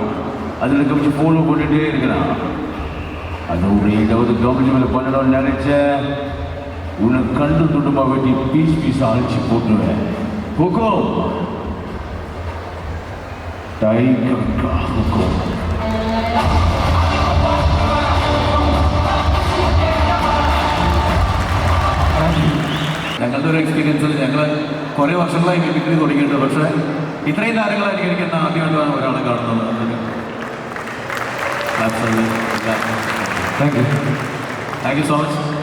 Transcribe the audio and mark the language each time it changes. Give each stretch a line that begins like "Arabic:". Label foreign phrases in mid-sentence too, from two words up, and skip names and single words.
Tamil: அதில் கவனிச்சு ஃபாலோ பண்ணிகிட்டே இருக்கிறான். அதோட ஏதாவது கவனிச்சு மேலே பண்ணணும்னு நினச்ச உன்னை கண்டு துண்டமாக வெட்டி பீஸ் பீஸாக அழிச்சு போட்டுருவேன்.
Hindi: हुकुम टाइगर का हुकुम.
Malayalam: ഞങ്ങളുടെ ഒരു എക്സ്പീരിയൻസിൽ ഞങ്ങൾ കുറേ വർഷങ്ങളായി മിമിക്രി തുടങ്ങിയിട്ടുണ്ട്. പക്ഷേ ഇത്രയും താരങ്ങളായിരിക്കും എനിക്ക് എന്നെ ആദ്യമായിട്ടാണ് ഒരാളെ കാണുന്നത്.
English: thank you so much.